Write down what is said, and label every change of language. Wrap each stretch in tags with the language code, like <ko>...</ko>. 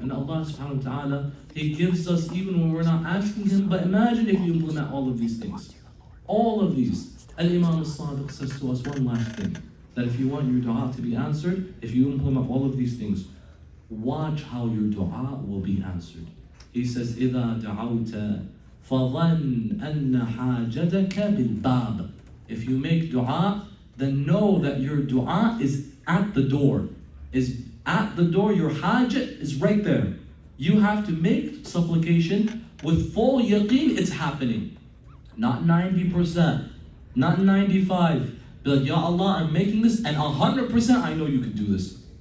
<en>And Allah subhanahu wa ta'ala, He gives us even when we're not asking Him. But imagine if you implement all of these things. All of these. Al-Imam al-Sadiq says to us one last thing. That if you want your dua to be answered, if you implement all of these things, watch how your dua will be answered. He says,</en> <ar>إِذَا دَعَوْتَ فَظَنْ أَنَّ حَاجَتَكَ بِالْبَابِ.</ar> <en>If you make dua, then know that your dua is at the door. At the door, your hajat is right there. You have to make supplication with full yaqeen it's happening. Not 90%, not 95%. Be like, Ya Allah, I'm making this, and 100% I know you can do this.</en>